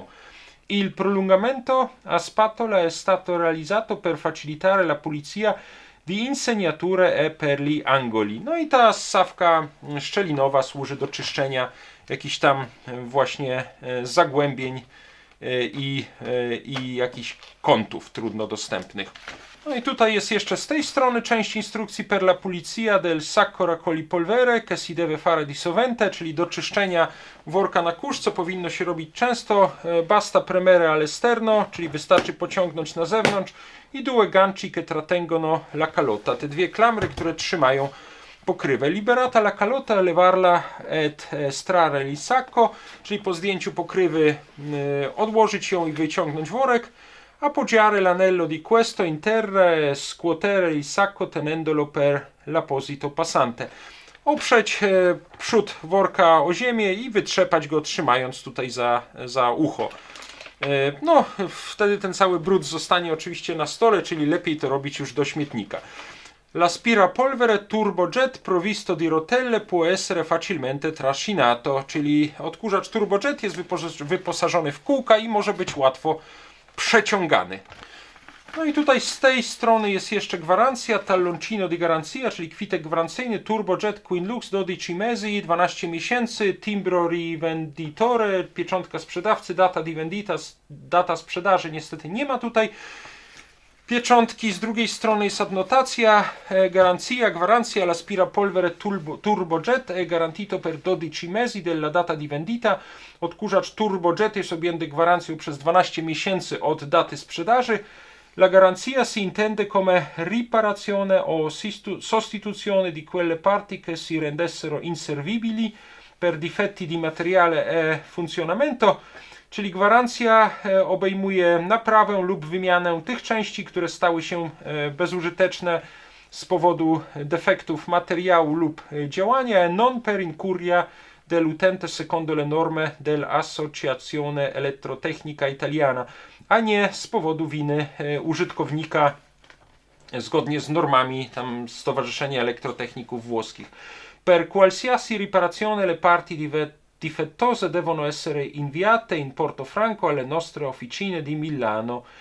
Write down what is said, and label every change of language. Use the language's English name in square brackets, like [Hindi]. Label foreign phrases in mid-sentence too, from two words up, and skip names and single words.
[Italian] Il prolungamento a spatola è stato realizzato per facilitare la pulizia di insegnature e per gli angoli. [Polish] No i ta ssawka szczelinowa służy do czyszczenia jakichś tam właśnie zagłębień i jakichś kątów trudno dostępnych. No i tutaj jest jeszcze z tej strony część instrukcji [Italian] per la pulizia del sacco raccogli polvere che si deve fare di sovente, [Polish] czyli do czyszczenia worka na kurz, co powinno się robić często. [Italian] Basta premere all'esterno, [Polish] czyli wystarczy pociągnąć na zewnątrz, [Italian] i due ganci che trattengono la calota, [Polish] te dwie klamry, które trzymają pokrywę. [Italian] Liberata la calota, levarla et estrarre il sacco, [Polish] czyli po zdjęciu pokrywy odłożyć ją i wyciągnąć worek. [Italian] Appoggiare l'anello di questo in terra e scuotere il sacco tenendolo per l'apposito passante. [Polish] Oprzeć przód worka o ziemię i wytrzepać go, trzymając tutaj za ucho. No, wtedy ten cały brud zostanie oczywiście na stole, czyli lepiej to robić już do śmietnika. [Italian] L'aspirapolvere turbojet provvisto di rotelle può essere facilmente trascinato, [Polish] czyli odkurzacz turbojet jest wyposażony w kółka i może być łatwo przeciągany. No i tutaj z tej strony jest jeszcze gwarancja, [Italian] talloncino di garanzia, [Polish] czyli kwitek gwarancyjny, turbojet Queen Lux 12 mesi, 12 miesięcy, [Italian] timbro rivenditore, [Polish] pieczątka sprzedawcy, [Italian] data di vendita, [Polish] data sprzedaży niestety nie ma tutaj pieczątki. Z drugiej strony jest adnotacja, [Italian] garanzia, gwarancja, l'aspirapolvere turbojet è garantito per 12 mesi della data di vendita. [Polish] Odkurzacz turbojet jest objęty gwarancją przez 12 miesięcy od daty sprzedaży. [Italian] La garanzia si intende come riparazione o sostituzione di quelle parti che si rendessero inservibili per difetti di materiale e funzionamento. [Polish] Czyli gwarancja obejmuje naprawę lub wymianę tych części, które stały się bezużyteczne z powodu defektów materiału lub działania, [Italian] non per incuria dell'utente secondo le norme dell'Associazione Elettrotecnica Italiana, [Polish] a nie z powodu winy użytkownika zgodnie z normami tam Stowarzyszenia Elektrotechników Włoskich. [Italian] Per qualsiasi riparazione le parti difettose devono essere inviate in Portofranco alle nostre officine di Milano.